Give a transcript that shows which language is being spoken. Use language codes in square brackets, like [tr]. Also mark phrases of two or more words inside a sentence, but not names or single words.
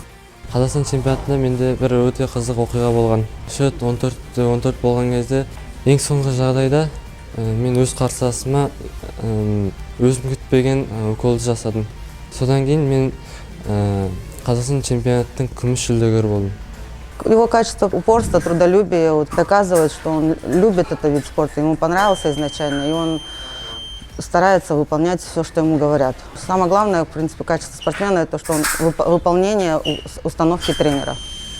[kk] Қазақстан чемпионатында менде бір өте қызық оқиға болған. Шөт 14 болған кезде ең соңғы жағдайда мен өз қарсыласыма өзім күтпеген уколды жасадым. Содан кейін мен Қазақстан чемпионаттың күміс жүлдегері болдым. [ru] Его качество упорства, трудолюбие доказывает, что он любит этот вид спорта, ему понравился изначально, и он старается выполнять все, что ему говорят. Самое главное, в принципе, качество спортсмена – это то, что он выполнение установки тренера.